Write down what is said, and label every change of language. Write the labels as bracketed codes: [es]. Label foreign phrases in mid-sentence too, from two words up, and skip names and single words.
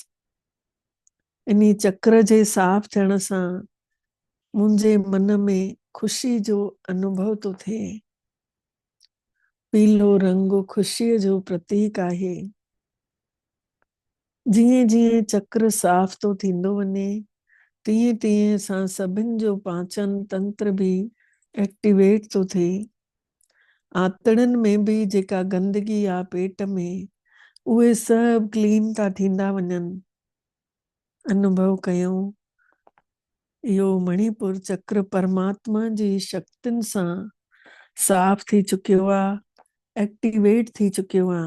[sd] इन्ही चक्र जे साफ़ थियण सां मुंहिंजे मन में ख़ुशी जो अनुभव थो थिए। पीलो रंग ख़ुशीअ जो प्रतीक आहे। जीअं जीअं चक्र साफ़ थो थींदो वञे तीअं तीअं सां सभिनि जो पाचन तंत्र भी एक्टिवेट थो थिए। आंतड़नि में भी जेका गंदगी आहे पेट में उहे सभु क्लीन था थींदा वञनि। अनुभव कयूं इहो मणिपुर चक्र परमात्मा जी शक्तियुनि सां साफ़ थी चुकियो आहे, एक्टिवेट थी चुकियो आहे।